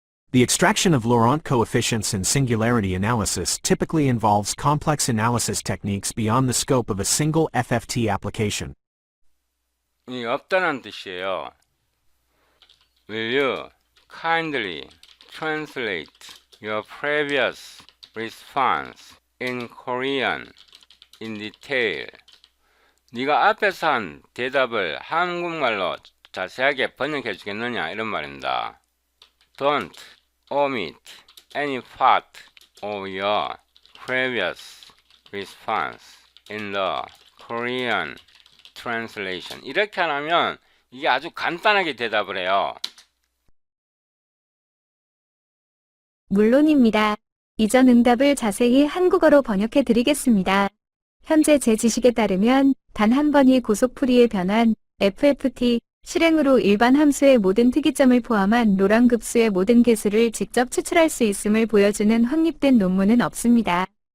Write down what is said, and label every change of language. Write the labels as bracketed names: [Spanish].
[English] The extraction of Laurent coefficients in singularity analysis typically involves complex analysis techniques beyond the scope of a single FFT application. [Korean] 이 없다는 뜻이에요. [English] Will you kindly translate your previous response in Korean in detail? [Korean] 네가 앞에서 한 대답을 한국말로 자세하게 번역해 주겠느냐 이런 말입니다. [English] Don't omit any part of your previous response in the Korean translation. [Korean] 이렇게 하면 이게 아주 간단하게 대답을 해요. 물론입니다. 이전 응답을 자세히 한국어로 번역해 드리겠습니다. 현재 제 지식에 따르면 단 한 번이 고속풀이의 변환 FFT 실행으로 일반 함수의 모든 특이점을 포함한 로랑 급수의 모든 개수를 직접 추출할 수 있음을 보여주는 확립된 논문은 없습니다.